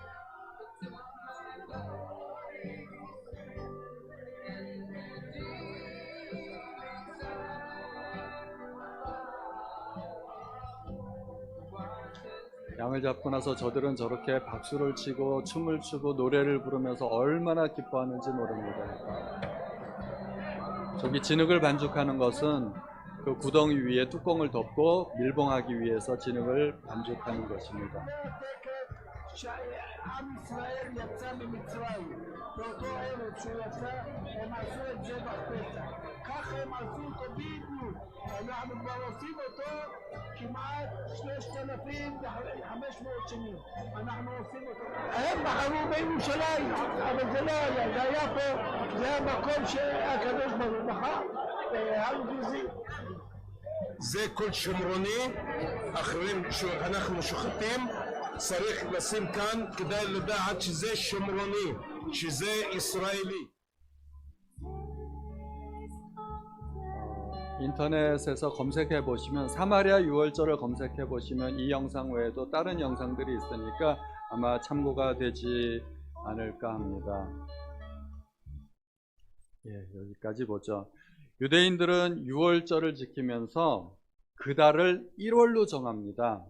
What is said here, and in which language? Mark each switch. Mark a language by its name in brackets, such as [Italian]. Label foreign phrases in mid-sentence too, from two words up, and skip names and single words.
[Korean] 양을 잡고 나서 저들은 저렇게 박수를 치고 춤을 추고 노래를 부르면서 얼마나 기뻐하는지 모릅니다. 저기 진흙을 반죽하는 것은 그 구덩이 위에 뚜껑을 덮고 밀봉하기 위해서 진흙을 반죽하는 것입니다. [Hebrew] עם ישראל יצא ממצרים, באותו ערב שהוא יצא, הם עשו את זה בפסח. ככה הם עשו אותו בדיוק. אנחנו כבר עושים אותו כמעט 3,500 שנים. אנחנו עושים אותו. הם בחרו בירושלים, אבל זה לא היה, זה היה פה, זה המקום שהקדוש ברוך הוא בחר, הר גריזים. זה כל שומרוני, אחרים שאנחנו שוחטים, צריך לשים כאן כדי לדעת שזה שומרוני, שזה ישראלי. [Korean] 인터넷에서 검색해 보시면 사마리아 유월절을 검색해 보시면 이 영상 외에도 다른 영상들이 있으니까 아마 참고가 되지 않을까 합니다. 여기까지 보죠. 유대인들은 유월절을 지키면서 그 달을 1월로 정합니다.